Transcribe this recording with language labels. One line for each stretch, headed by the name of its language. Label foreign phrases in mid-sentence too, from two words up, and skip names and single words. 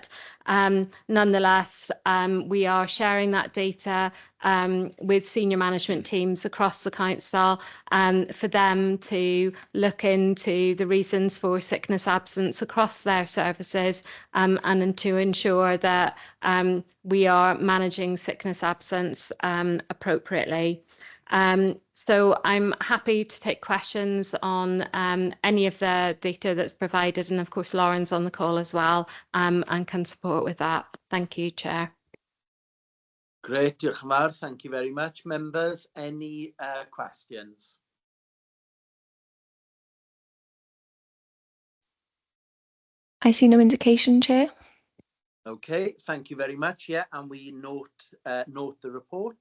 English: Nonetheless, we are sharing that data with senior management teams across the council for them to look into the reasons for sickness absence across their services and to ensure that we are managing sickness absence appropriately. So I'm happy to take questions on any of the data that's provided, and of course Lauren's on the call as well and can support with that. Thank you, Chair. Great,
Welsh: diolch yn fawr.
English: Thank you very much. Members, any questions? I see no indication, Chair. Okay, thank you very much. Yeah, and we note the report.